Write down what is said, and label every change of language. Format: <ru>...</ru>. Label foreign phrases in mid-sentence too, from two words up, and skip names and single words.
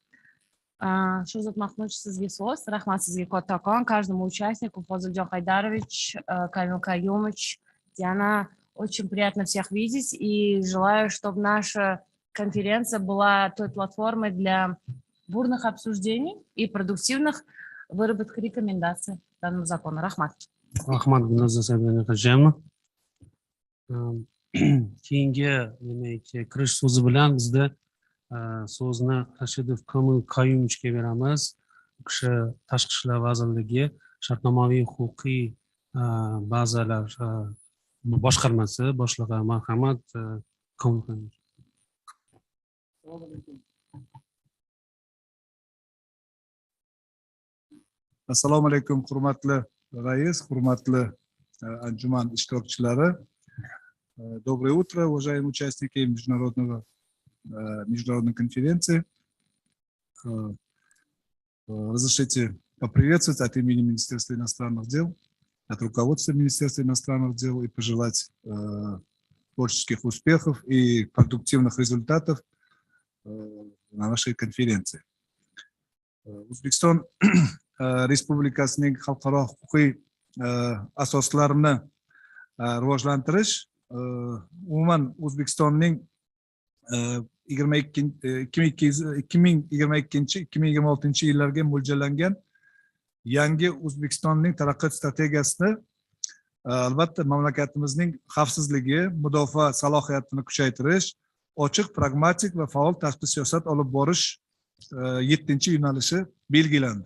<ru>Шузат Махмуч,</ru> <uz>сізге сөз, рахмат сізге</uz> <ru>Коттакон, каждому участнику, Фазылджан Хайдарович, Камил Каюмович, Диана, очень приятно всех видеть и желаю, чтобы наша конференция была той платформой для бурных обсуждений и продуктивных выработок рекомендаций данному закону.</ru> <uz>Рахмат. Рахмат, keyingi kirish so'zi bilan bizda so'zni Rashidov Komil Qayumovga beramiz. U kishi Tashqi ishlar vazirligi shartnomaviy huquqiy bazalar boshqarmasi boshlig'i. Marhamat, Komil Qayumov. Assalomu alaykum, hurmatli rais, hurmatli anjuman ishtirokchilari.</uz> <ru>Доброе утро, уважаемые участники международной конференции. Разрешите поприветствовать от имени Министерства иностранных дел, от руководства Министерства иностранных дел и пожелать творческих успехов и продуктивных результатов на нашей конференции.</ru> <uz>O'zbekiston Respublikasining xalqaro huquqiy asoslarini rivojlantirish umuman O'zbekistonning 2022-2026 yillarga mo'ljallangan yangi O'zbekistonning taraqqiyot strategiyasida albatta mamlakatimizning xavfsizligi, mudofaa salohiyatini kuchaytirish, ochiq, pragmatik va faol tashqi siyosat olib borish 7-chi yo'nalishi belgilandi.</uz>